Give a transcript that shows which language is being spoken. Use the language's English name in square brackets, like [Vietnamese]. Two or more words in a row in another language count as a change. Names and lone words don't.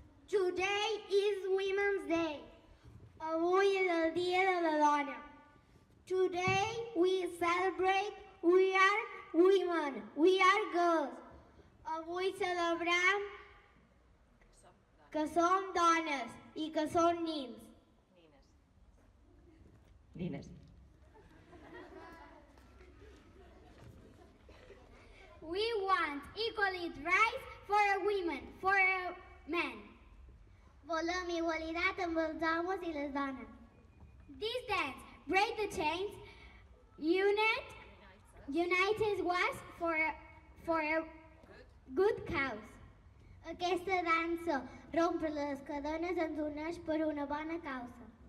[English] Today is Women's Day. [Catalan] Avui és el dia de la dona. [English] Today we celebrate we are women, we are girls. [Catalan] Avui celebrem que som dones i que som nins. Nines. [English] We want equal rights for women, for men. [Catalan] Volem igualtat amb els homes i les dones. [English] This dance, break the chains, unites us for a good cause. [Catalan] Aquesta dansa rompe les cadenes ens uneix per una bona causa.